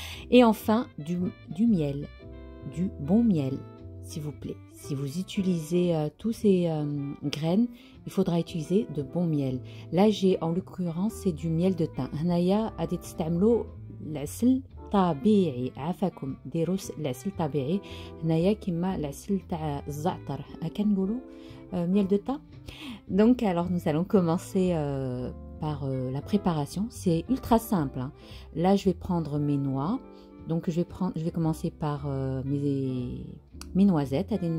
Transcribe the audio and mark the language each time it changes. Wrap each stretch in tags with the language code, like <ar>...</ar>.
<fr>Et enfin du miel, du bon miel, s'il vous plaît. Si vous utilisez tous ces graines, il faudra utiliser de bon miel. Là, j'ai en l'occurrence c'est du miel de thym.</fr> <ar>هنايا غادي تستعملوا العسل طبيعي. عافاكم ديروا العسل طبيعي. هنايا كيما العسل تاع الزعتر هكا نقولوا</ar> <fr>miel de thym. Donc alors nous allons commencer par la préparation. C'est ultra simple, hein. Là, je vais prendre mes noix. Donc, je vais commencer par mes noisettes.</fr>